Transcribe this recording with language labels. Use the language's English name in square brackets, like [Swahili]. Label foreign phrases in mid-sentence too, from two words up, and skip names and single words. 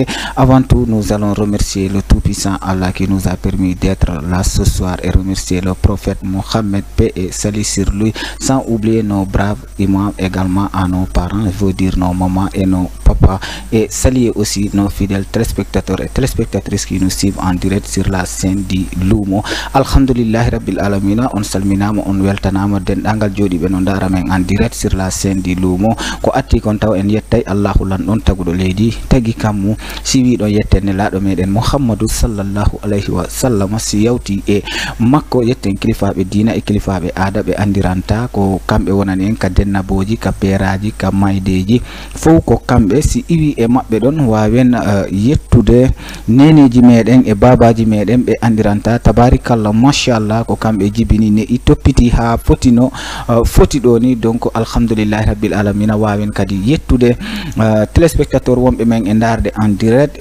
[French] Avant tout, nous allons remercier le Tout-Puissant Allah qui nous a permis d'être là ce soir et remercier le prophète Mohammed, paix et salut sur lui, sans oublier nos braves imams, également à nos parents, je veux dire nos mamans et nos papas, et saluer aussi nos fidèles téléspectateurs et téléspectatrices qui nous suivent en direct sur la scène du Lumo. [Arabic] الحمد لله رب العالمين, [Fula] on salminama, on weltanama dendangal jodi be non dara men [French] en direct sur la scène du Lumo. [Fula] Ko atti kon taw en yettay Allahu lan don tagudo leydi tagi kammu si wi do yettene laado meden Muhammadu [Arabic] صلى الله عليه وسلم [Fula] si yawti e makko yetten kilifaabe diina e kilifaabe aada be andiranta ko kambe wonani en ka dennaboji ka peraji ka maydeji fo ko kambe si iwi e mabbe don wawen yettude neneji meden e babaji meden be andiranta [Arabic] تبارك الله ما شاء الله [Fula] ko kambe jibini ne i toppiti ha fotino foti do ni donc [Arabic] الحمد لله رب العالمين [Fula] wawen kadi yettude téléspectateur wonbe men e darde [French] en direct [Fula] e